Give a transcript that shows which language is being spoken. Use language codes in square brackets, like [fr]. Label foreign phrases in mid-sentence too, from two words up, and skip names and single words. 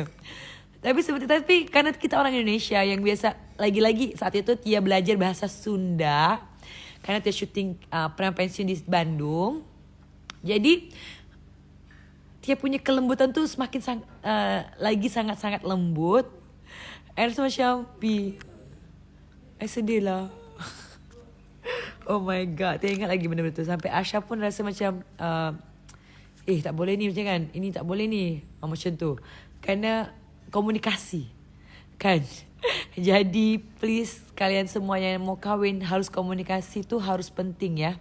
[ms] Tapi kerana kita orang Indonesia yang biasa, lagi-lagi saat itu Tia belajar bahasa Sunda. Kerana Tia syuting pensiun di Bandung. Jadi Tia punya kelembutan tuh semakin lagi sangat-sangat lembut. And rasa macam sedih lah. [en] Oh my god, [ms] Tia ingat lagi benda-benda tu. Sampai Asha pun rasa macam tak boleh ni macam kan. Ini tak boleh ni. Macam tu. Kerana komunikasi. Kan? Jadi please kalian semua yang mau kahwin, harus komunikasi tu harus penting ya.